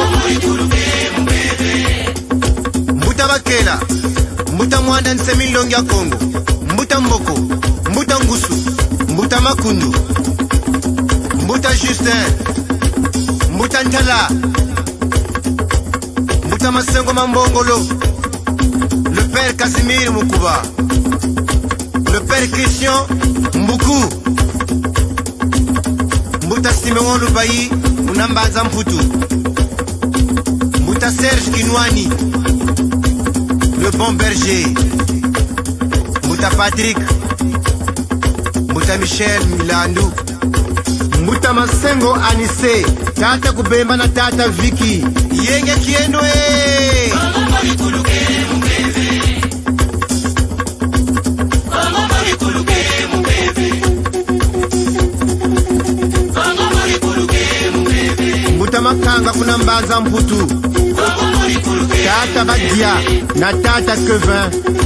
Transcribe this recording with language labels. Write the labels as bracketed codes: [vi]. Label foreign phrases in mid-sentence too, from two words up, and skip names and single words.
[mkw] Mbuta bakela Mbuta mwanda nsemilongi ya Kongo Mbuta mboko Mbuta ngusu Mbuta makundu Mbuta Justin Mbuta ntala Mbuta masengo mambongolo [fr] Le père [mkw] Casimir Mukuba [fr] Le père [mkw] Christian Mbuku Mbuta Simeon Lubayi Unambanza Mputu Mbuta Serge Kinwani [fr] Le bon berger [mkw] Mbuta Patrick Mbuta Michel Milandu Mbuta Masengo Anise Tata Kubemba na Tata Vicky Yenge Kienwe Mbuta Makanga kuna Mbanza Mputu Tata Badia na Tata Kevin